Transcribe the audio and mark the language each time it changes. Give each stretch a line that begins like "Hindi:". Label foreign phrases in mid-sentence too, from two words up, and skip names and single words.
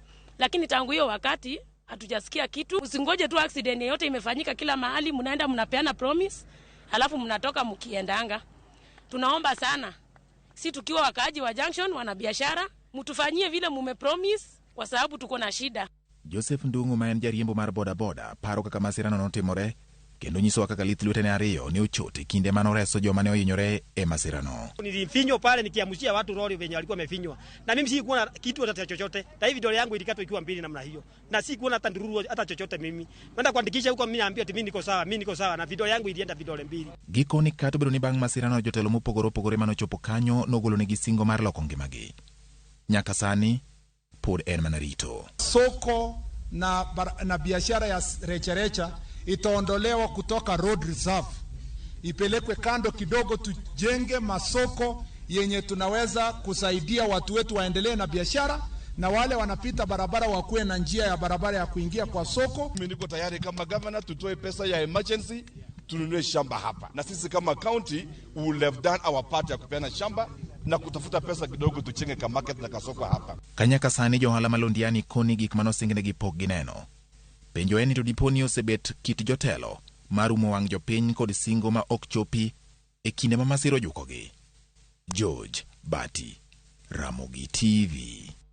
Swahili: Lakini tangu hiyo wakati hatujasikia kitu. Usingoje tu accident yote imefanyika kila mahali, mnaenda mnapeana promise, alafu mnatoka mkiendanga. Tunaomba sana, si tukiwa wakaaji wa Junction wana biashara, mtufanyie vile mumepromise kwa sababu tuko na shida.
Luo (Kenya and Tanzania): Joseph Ndungu ma en jariembo mar boda paro kaka masira no notimore kendo nyiso kaka lith lwetene ariyo ne ochote kinde mano reso joma ne ohinyore e masira no.
Swahili: Nilifinywa pale nikiamushia watu lori venye walikuwa wamefinywa. Na mimi si kuona kitu hata chochote. Na hivi vidole yangu ilikatwa ikiwa mbili namna hiyo. Na si kuona hata ndururu hata chochote mimi. Kwenda kuandikisha huko mimi naambia ati mimi niko sawa na vidole yangu ilienda vidole mbili.
Luo (Kenya and Tanzania): Gikoni kato bedo ni bang' masira no jotelo mopogore mano chopo kanyo nogolo negi singo mar loko ngimagi. Nyaka sani pod en mana rito.
Swahili: Soko na biashara ya recha itaondolewa kutoka road reserve, ipelekwe kando kidogo, tujenge masoko yenye tunaweza kusaidia watu wetu waendelee na biashara, na wale wanapita barabara wakuwe na njia ya barabara ya kuingia kwa soko. Mimi niko tayari kama governor tutoe pesa ya emergency tununue shamba hapa, na sisi kama county
English: we will have done our part
Swahili: ya kupeana shamba na kutafuta pesa kidogo tuchenge ka market na kasoko hapa.
Luo (Kenya and Tanzania): Kanyaka sani johala Londiani koni gik manosingine gi pok gineno. Penjo eni to diponi osebet kit jotelo marumo wang' jopiny kod singo ma ok chopi e kinde ma masiro jukogi. George Bati, Ramogi TV.